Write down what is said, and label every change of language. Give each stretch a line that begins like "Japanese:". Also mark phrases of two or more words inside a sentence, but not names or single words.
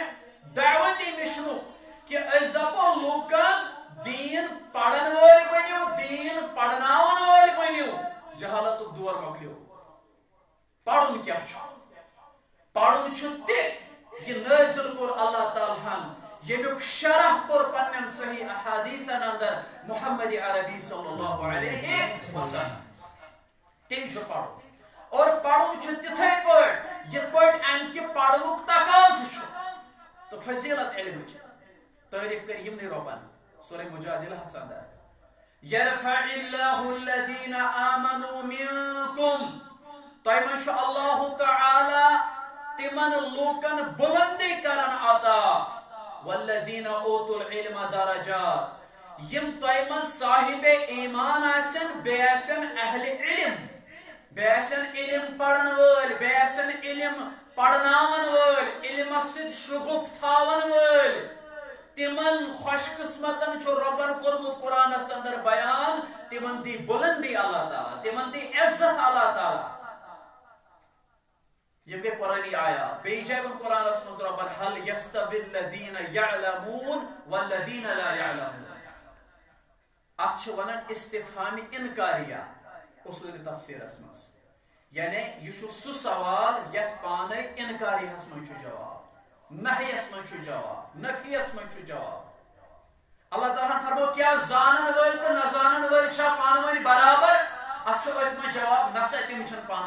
Kashmiri: دعوتی مشنُک کہ أسۍ دپو لوٗکن دین پڑھن وٲلۍ بٔنِو دین پڑھناون وٲلۍ بٔنِو جہالتُک دور مۄکلیو پڑھُن کیاہ چھُ پڑھُن چھُ تہِ یہ نازل کور اللہ تعالیٰ ہن یمیُک شرح کور پنن صحیح احادیثن اندر محمد عربی
Arabic: صلی اللہ علیہ وسلم
Kashmiri: تیل چھُ پڑھُن اور پڑھُن چھُ تِتھے پٲٹھۍ یِتھ پٲٹھۍ امہِ کہِ پڑھنُک تقاضہٕ چھُ تہٕ فضیلت علمٕچ تعریف کر یمنٕے رۄبن سورہ مجادلہس اندر
Arabic: یرفع اللہ الذین آمنوا منکم
Kashmiri: تۄہہِ منٛز چھُ اللہ تعالیٰ تمن لوکن بلندی کرن عطا
Arabic: والذین اوتوا العلم درجات
Kashmiri: یم تۄہہِ منٛز صاحب ایمان آسن بیٚیہِ آسن اہل علم بیٚیہِ آسن علم پرن وٲلۍ بیٚیہِ آسن علم پرناون وٲلۍ علمس سۭتۍ شغف تھاون وٲلۍ تمن خوش قسمتن چھُ رۄبن کوٚرمُت قرآنس اندر بیان تمن دی بلندی اللہ تعالیٰ تمن دی عزت اللہ تعالیٰ یم گئی قرآنی آیات بیٚیہِ جایہِ ووٚن قرآنس منٛز رۄبن
Arabic: هل يستوي الذين يعلمون والذين لا يعلمون
Kashmiri: اتھ چھِ ونان استفہام انکاریہ اصول تفسیرس منٛز یعنی یہ چھُ سُہ سوال یتھ پانے انکاریہس منٛز چھُ جواب نہیس منٛز چھُ جواب نفیس منٛز چھُ جواب اللہ تعالیٰ فرمو کیا زانن وٲلۍ تہٕ نہ زانن وٲلۍ چھا پانہٕ ؤنۍ برابر اتھ چھُ أتھۍ منٛز جواب نسا تِم چھِنہٕ پانہٕ